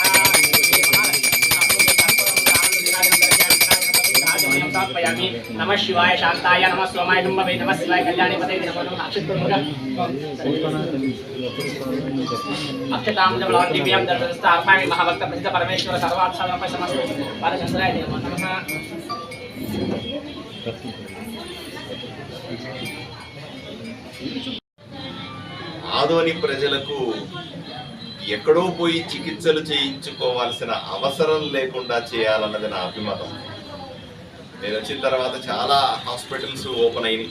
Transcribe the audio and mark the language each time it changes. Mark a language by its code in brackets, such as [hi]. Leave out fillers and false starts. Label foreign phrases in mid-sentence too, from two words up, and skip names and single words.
[sa] श्री महालक्ष्मी समर्पयामि। नमः शिवाय शांताय नमः सोमाय शुंभवे नमः शिवाय कल्याणी पते नमो नमः। अक्षतामदबलां दिव्यां दर्शनस्तार्पयामि महाभक्त प्रसिद्ध परमेश्वर सर्वार्थ साधनपै समस्त बालचंद्राय नमो नमः। [te] ఆదోని ప్రజలకు ఎక్కడో పోయి చికిత్సలు చేయించుకోవాల్సిన అవసరం లేకుండా చేయాలన్నది నా అభిమతం. నేను వచ్చిన తర్వాత చాలా [en] hospitals open [te] అయినాయి.